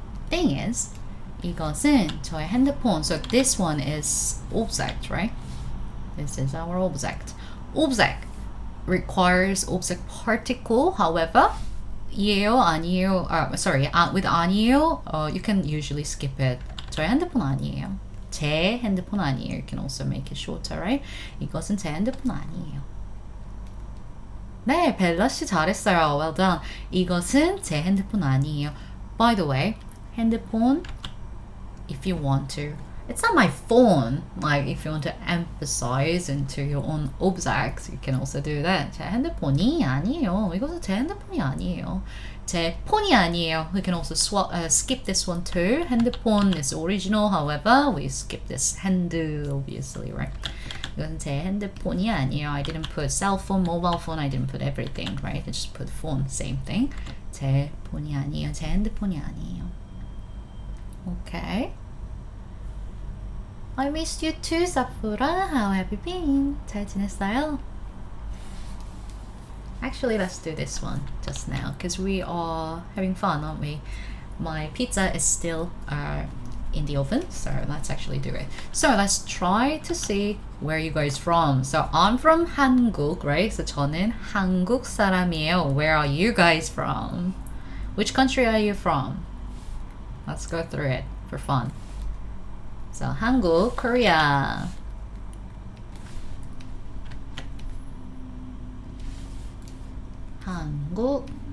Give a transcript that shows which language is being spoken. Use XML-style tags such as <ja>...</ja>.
<en>Thing is,</en> <ko>이것은 저의 핸드폰.</ko> <en>So this one is object, right? This is our object. Object requires object particle. However,</en> <ko>이에요, 아니에요.</ko> <en>Sorry, with 아니에요, you can usually skip it.</en> <ko>저의 핸드폰 아니에요. 제 핸드폰 아니에요.</ko> <en>You can also make it shorter, right?</en> <ko>이것은 제 핸드폰 아니에요. 네, 벨라 씨 잘했어요.</ko> <en>Well done.</en> <ko>이것은 제 핸드폰 아니에요.</ko> <en>By the way, 핸드폰, if you want to, it's not my phone. Like if you want to emphasize into your own objects, you can also do that.</en> <ko>제 핸드폰이 아니에요. 이것은 제 핸드폰이 아니에요. 제 폰이 아니에요.</ko> <en>We can also skip this one too. 핸드폰 is original. However, we skip this hand obviously, right?</en> <ko>이건 제 핸드폰이 아니에요.</ko> <en>I didn't put cell phone, mobile phone. I didn't put everything, right? I just put phone, same thing.</en> <ko>제 폰이 아니에요. 제 핸드폰이 아니에요.</ko> <en>Okay. I missed you too, Safura. How have you been?</en> <ko>잘 지냈어요?</ko> <en>Actually, let's do this one just now because we are having fun, aren't we? My pizza is still in the oven, so let's actually do it. So let's try to see where you guys from. So I'm from 한국, right? So</en> <ko>저는 한국 사람이에요.</ko> <en>Where are you guys from? Which country are you from? Let's go through it for fun. So 한국, Korea.</en> <ko>한국.</ko>